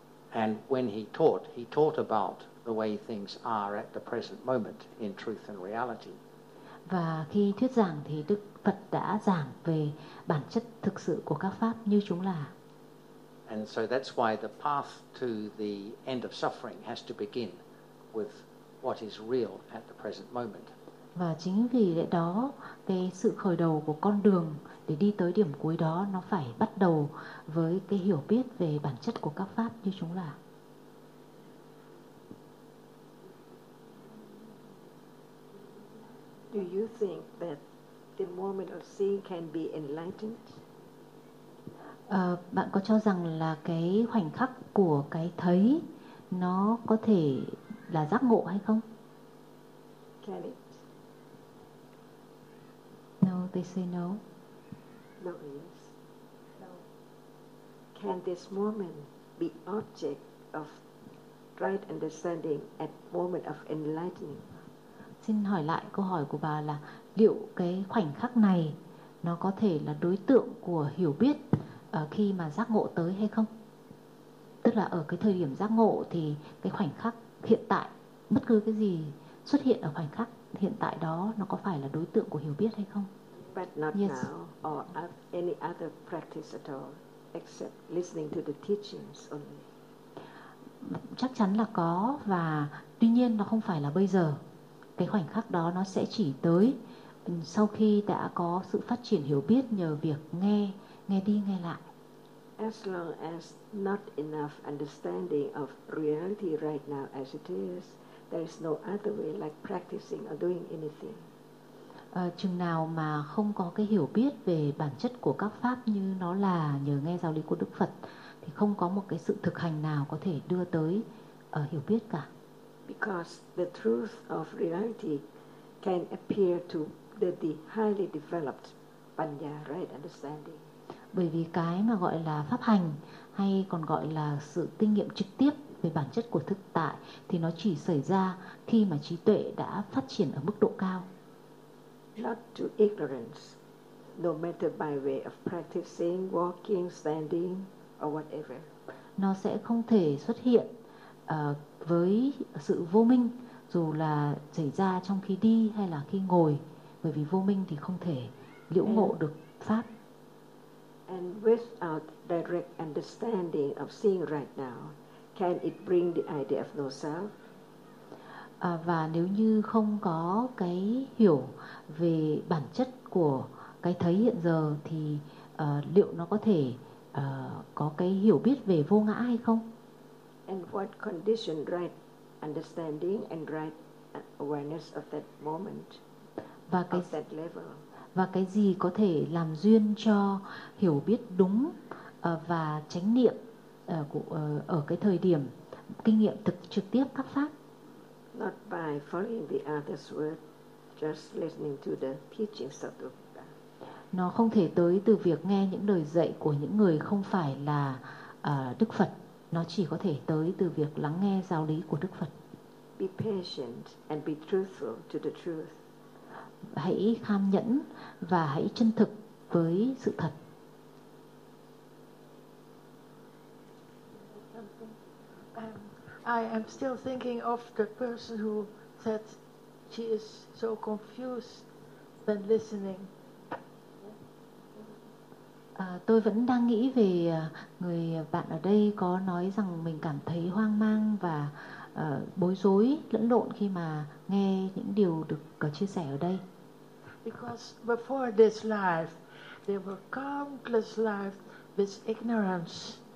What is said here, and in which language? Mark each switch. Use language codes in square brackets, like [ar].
[en] And when he taught about the way things are at the present moment in truth and reality. [vi] Và khi thuyết giảng thì Đức Phật đã giảng về bản chất thực sự của các pháp như chúng là. [en] And so that's why the path to the end of suffering has to begin with what is real at the present moment. [vi] Và chính vì lẽ đó, cái sự khởi đầu của con đường để đi tới điểm cuối đó, nó phải bắt đầu với cái hiểu biết về bản chất của các pháp như chúng là. [en] Do you think that the moment of seeing can be enlightened? [vi] Bạn có cho rằng là cái khoảnh khắc của cái thấy nó có thể là giác ngộ hay không? [en] Can it? No, they say no. No, yes. No. Can this moment be object of right understanding at moment of enlightening? [vi] Xin hỏi lại câu hỏi của bà là liệu cái khoảnh khắc này nó có thể là đối tượng của hiểu biết khi mà giác ngộ tới hay không? Tức là ở cái thời điểm giác ngộ thì cái khoảnh khắc hiện tại, bất cứ cái gì xuất hiện ở khoảnh khắc hiện tại đó, nó có phải là đối tượng của hiểu biết hay không? [en] But not yes. Now or any other practice at all except listening to the teachings only. [vi] Chắc chắn là có, và tuy nhiên nó không phải là bây giờ. Cái khoảnh khắc đó nó sẽ chỉ tới sau khi đã có sự phát triển hiểu biết nhờ việc nghe, nghe đi nghe lại. [en] As long as not enough understanding of reality right now as it is, there is no other way like practicing or doing anything. [vi] Chừng nào mà không có cái hiểu biết về bản chất của các pháp như nó là nhờ nghe giáo lý của Đức Phật, thì không có một cái sự thực hành nào có thể đưa tới hiểu biết cả. [en] Because the truth of reality can appear to the highly developed panya, right understanding. [vi] Bởi vì cái mà gọi là pháp hành, hay còn gọi là sự kinh nghiệm trực tiếp về bản chất của thực tại, thì nó chỉ xảy ra khi mà trí tuệ đã phát triển ở mức độ cao. [en] Not to ignorance, no matter by way of practicing, walking, standing, or whatever. [vi] Nó sẽ không thể xuất hiện với sự vô minh, dù là xảy ra trong khi đi hay là khi ngồi, bởi vì vô minh thì không thể liễu ngộ được pháp. [en] And without direct understanding of seeing right now, can it bring the idea of no self? [vi] Và nếu như không có cái hiểu về bản chất của cái thấy hiện giờ, thì liệu nó có thể có cái hiểu biết về vô ngã hay không? [en] And what condition right understanding and right awareness of that moment, [vi] và cái, [en] of that level. [vi] Và cái gì có thể làm duyên cho hiểu biết đúng và chánh niệm ở cái thời điểm kinh nghiệm thực trực tiếp các pháp? [en] Not by following the other's word, just listening to the teachings of the Buddha. [vi] Nó không thể tới từ việc nghe những lời dạy của những người không phải là Đức Phật. Nó chỉ có thể tới từ việc lắng nghe giáo lý của Đức Phật. [en] Be patient and be truthful to the truth. [vi] Hãy kham nhẫn và hãy chân thực với sự thật. [en] I am still thinking of the person who said she is so confused when listening. [vi] Tôi vẫn đang nghĩ về người bạn ở đây có nói rằng mình cảm thấy hoang mang và bối rối, lẫn lộn khi mà nghe những điều được chia sẻ ở đây. [en] Because before this life, there were countless lives with ignorance.